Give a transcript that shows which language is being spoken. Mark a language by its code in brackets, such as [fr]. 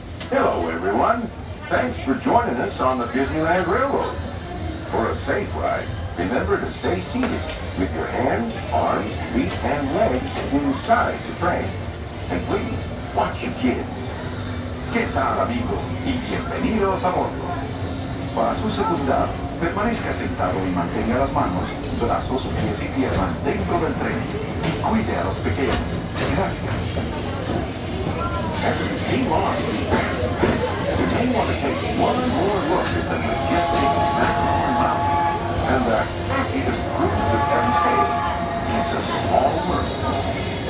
[en] Hello, everyone. Thanks for joining us on the Disneyland Railroad. For a safe ride, remember to stay seated with your hands, arms, feet, and legs inside the train. And please, watch your kids. [es] ¿Qué tal, amigos? Y bienvenidos a bordo. Para su seguridad, permanezca sentado y mantenga las manos, brazos, pies y piernas dentro del tren. Cuide a los pequeños. Gracias. [en] As we steam on, you may want to take one more look at the majestic Matterhorn Mountain and the happiest cruise of every state. It's a small world.